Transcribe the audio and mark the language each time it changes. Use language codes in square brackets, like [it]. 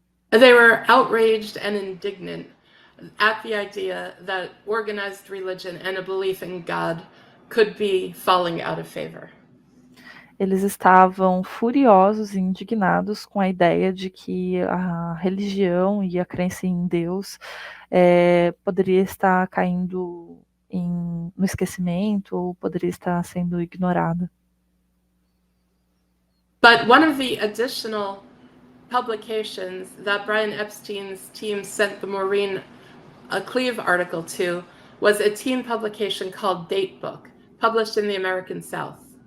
[en] They were outraged and indignant at the idea that organized religion and a belief in God could be falling out of favor. [pt] Eles estavam furiosos e indignados com a ideia de que a religião e a crença em Deus poderia estar caindo no esquecimento ou poderia estar sendo ignorada. [en] But one of the additional publications that Brian Epstein's team sent the Maureen Cleve article to was a teen publication called Date Book, published in the American South.